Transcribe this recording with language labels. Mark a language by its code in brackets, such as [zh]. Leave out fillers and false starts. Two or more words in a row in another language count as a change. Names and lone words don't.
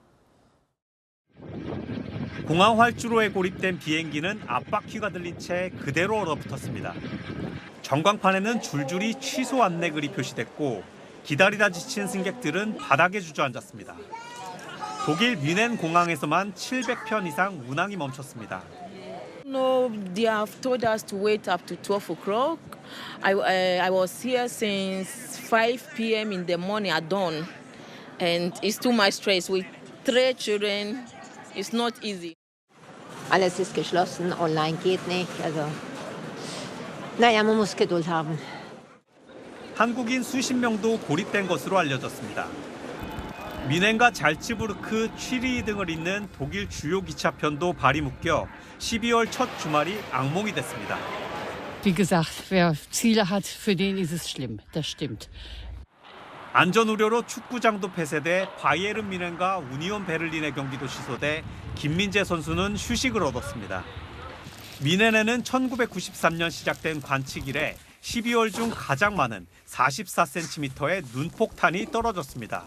[ko] 공항 활주로에 고립된 비행기는 압박퀴가 들린 채 그대로 얼어붙었습니다. 전광판에는 줄줄이 취소 안내글이 표시됐고 기다리다 지친 승객들은 바닥에 주저앉았습니다. 독일 뮌헨 공항에서만 700편 이상 운항이 멈췄습니다. [en] No, they have told us to wait up to 12 o'clock. I was here since 5 p.m. in the morning at dawn, and it's too much stress. With 3 children, it's not easy. [de] Alles ist geschlossen, online geht nicht. Also, naja, man muss Geduld haben. [ko] 한국인 수십 명도 고립된 것으로 알려졌습니다. 뮌헨과 잘츠부르크, 취리히 등을 잇는 독일 주요 기차편도 발이 묶여 12월 첫 주말이 악몽이 됐습니다. [de] Wie gesagt, wer Ziele hat, für den ist es schlimm. Das stimmt. [ko] 안전 우려로 축구장도 폐쇄돼 바이에른 뮌헨과 우니온 베를린의 경기도 취소돼 김민재 선수는 휴식을 얻었습니다. 뮌헨에는 1993년 시작된 관측 이래 12월 중 가장 많은 44cm의 눈폭탄이 떨어졌습니다.